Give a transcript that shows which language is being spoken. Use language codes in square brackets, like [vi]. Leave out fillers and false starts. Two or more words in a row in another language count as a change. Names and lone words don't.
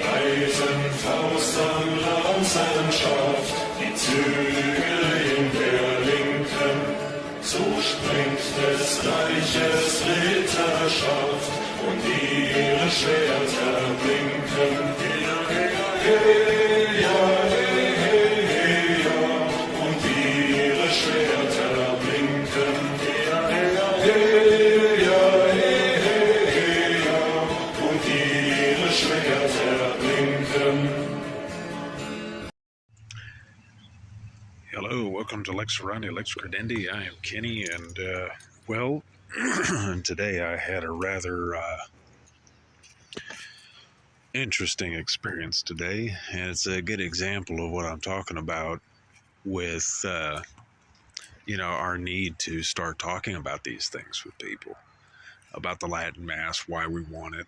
[de] Eisenfaust an Lanzenschaft, die Zügel in der Linken, so springt des Reiches Ritterschaft und ihre Schwerter blinken. Heya, heya, heya, heya, und ihre Schwerter blinken. Heya, heya, heya, heya, und ihre Schwerter blinken. [en] Hello, welcome to Lex Orandi, Lex Credendi. I am Kenny, and today I had a rather interesting experience today, and it's a good example of what I'm talking about with, our need to start talking about these things with people, about the Latin Mass, why we want it.